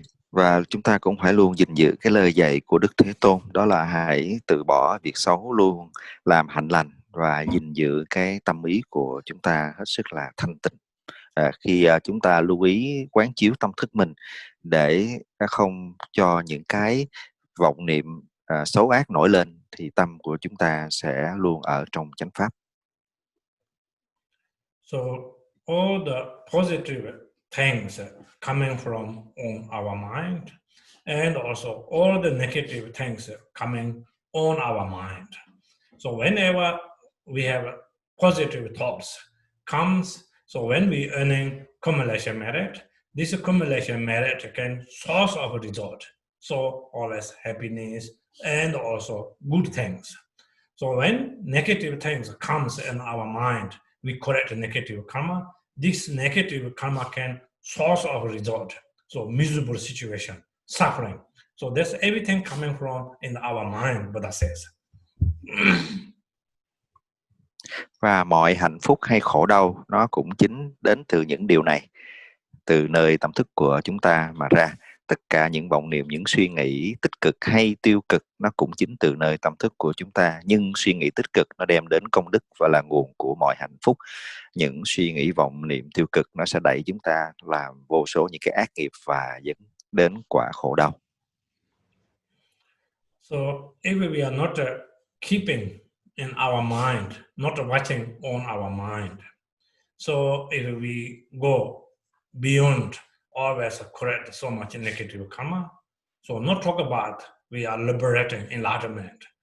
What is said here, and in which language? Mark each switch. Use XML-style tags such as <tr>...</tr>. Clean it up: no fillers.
<vi>Và chúng ta cũng phải luôn gìn giữ cái lời dạy của Đức Thế Tôn, đó là hãy từ bỏ việc xấu, luôn làm hạnh lành và gìn giữ cái tâm ý của chúng ta hết sức là thanh tịnh. Khi chúng ta lưu ý quán chiếu tâm thức mình để không cho những cái vọng niệm xấu ác nổi lên, thì tâm của chúng ta sẽ luôn ở trong chánh pháp.</vi> <en>So all the positive things coming from on our mind, and also all the negative things coming on our mind. So whenever we have positive thoughts comes, so when we earning accumulation merit, this accumulation merit can source of result. So always happiness and also good things. So when negative things comes in our mind, we correct negative karma. This negative karma can source of result. So miserable situation, suffering. So that's everything coming from in our mind, Buddha says.</en> <vi>Và mọi hạnh phúc hay khổ đau nó cũng chính đến từ những điều này, từ nơi tâm thức của chúng ta mà ra. Tất cả những vọng niệm, những suy nghĩ tích cực hay tiêu cực nó cũng chính từ nơi tâm thức của chúng ta. Nhưng suy nghĩ tích cực nó đem đến công đức và là nguồn của mọi hạnh phúc. Những suy nghĩ vọng niệm tiêu cực nó sẽ đẩy chúng ta làm vô số những cái ác nghiệp và dẫn đến quả khổ đau.</vi> <en>So if we are not keeping in our mind, not watching on our mind, so if we go beyond always correct so much negative karma, so not talk about we are liberating enlightenment.</en>